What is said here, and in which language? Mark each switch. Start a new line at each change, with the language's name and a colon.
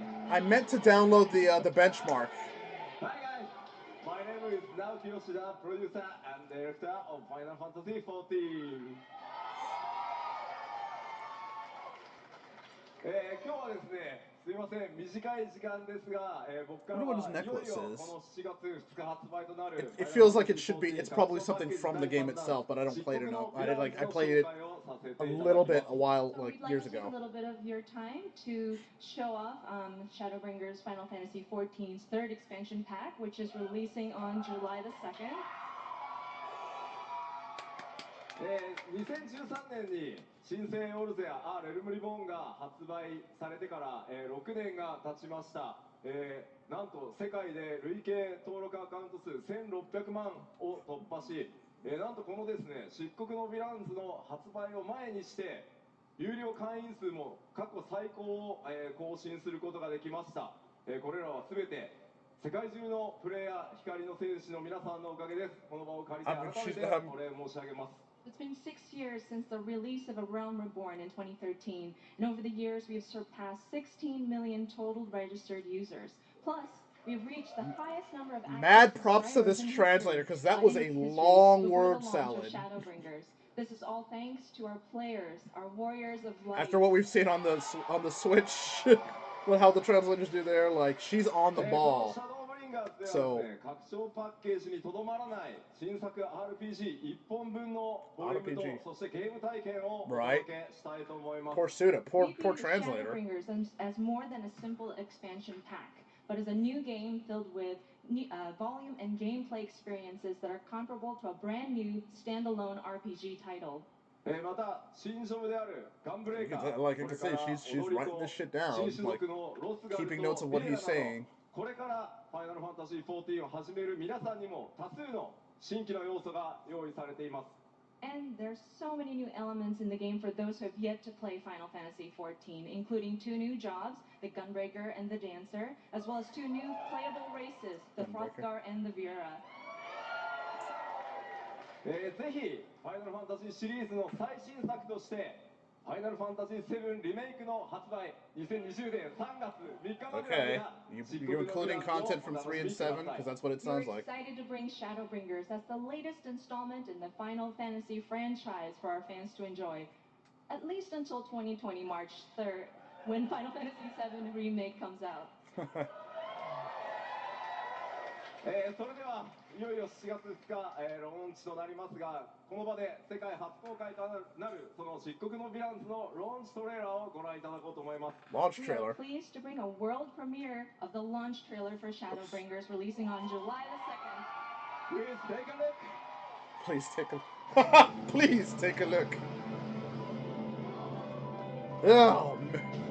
English: I meant to download the benchmark. Hi guys, my name is Naoki Yoshida, producer and director of Final Fantasy XIV.
Japanese: 今日はですね、すいません、短い時間ですが、僕からはいよいよこの7月2日発売となる
English: It feels like it should be. It's probably something from the game itself, but I don't play it enough. I played it a little bit a while, like years ago. A little bit of your time to show off Shadowbringers Final Fantasy XIV's third expansion pack, which is releasing on July the 2nd.
Japanese: 2013年に新生オルゼア・レルムリボーンが発売されてから、6年が経ちました、なんと世界で累計登録アカウント数1600万を突破し、なんとこのですね漆黒のヴィランズの発売を前にして有料会員数も過去最高を、更新することができました、これらは全て世界中のプレイヤー光の戦士の皆さんのおかげです。この場を借りて改めてお礼申し上げます。
English: It's been 6 years since the release of A Realm Reborn in 2013, and over the years we have surpassed 16 million total registered users. Plus, we have reached the highest number of mad props to this translator because that was a long word salad. This is all thanks to our players, our warriors of light. After what we've seen on the Switch, with how the translators do there, like she's on the ball. So,
Japanese: RPG 1本分のボリュームとそしてゲーム体験をお届けしたいと思います。
English: Poor Suda, poor translator. As more than a simple expansion pack, but as a new game filled with volume and gameplay experiences that are comparable to a brand new standalone RPG title.
Japanese: また新ジョブであるガンブレイカー、
English: like I can say, she's writing this shit down, like keeping notes of what he's saying.
Japanese: これからファイナルファンタジー14を始める皆さんにも多数の新規の要素が用意されています。
English: And there's so many new elements in the game for those who have yet to play Final Fantasy XIV, including 2 new jobs, the Gunbreaker and the Dancer, as well as 2 new playable races, the Frothgar and the Vera.
Japanese: ぜひファイナルファンタジーシリーズの最新作としてファイナルファンタジー7リメイクの発売2020年3月3日まで
English: Okay, you're including content from 3 and 7 because that's what it sounds like. We're excited to bring Shadowbringers as the latest installment in the Final Fantasy franchise for our fans to enjoy, at least until 2020 March 3rd, when Final Fantasy VII Remake comes out.
Japanese: それではいよいよ7月2日、ローンチとなりますが、この場で世界初公開となるその漆黒のヴィランズのローンチトレーラーをご覧いただこうと思います。
English: Launch We are pleased to bring a world premiere of the launch trailer for Shadowbringers, releasing on July the 2nd. Please take a look. Please take a look. Please take a look. Oh, man.